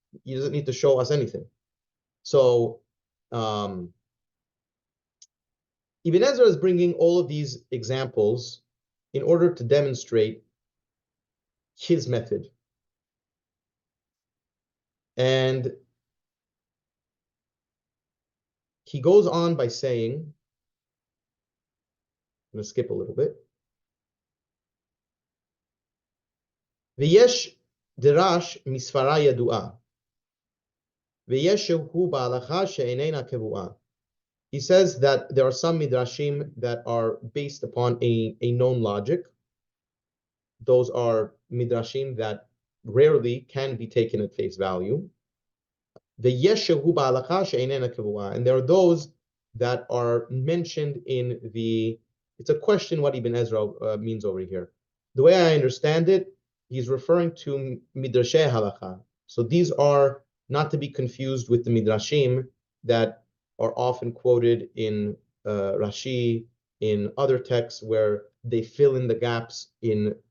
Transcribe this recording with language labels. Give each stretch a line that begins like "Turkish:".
English: He doesn't need to show us anything. So Ibn Ezra is bringing all of these examples in order to demonstrate his method. And he goes on by saying, I'm going to skip a little bit.
Hebrew: ויש דרש מספרה ידועה, ויש שהוא בהלכה שאיננה קבועה.
English: He says that there are some midrashim that are based upon a known logic. Those are midrashim that rarely can be taken at face value.
Hebrew: ויש שהוא בהלכה שאיננה קבועה.
English: And there are those that are mentioned in the, it's a question what Ibn Ezra means over here. The way I understand it, he's referring to midrashay halakha. So these are not to be confused with the midrashim that are often quoted in Rashi, in other texts where they fill in the gaps in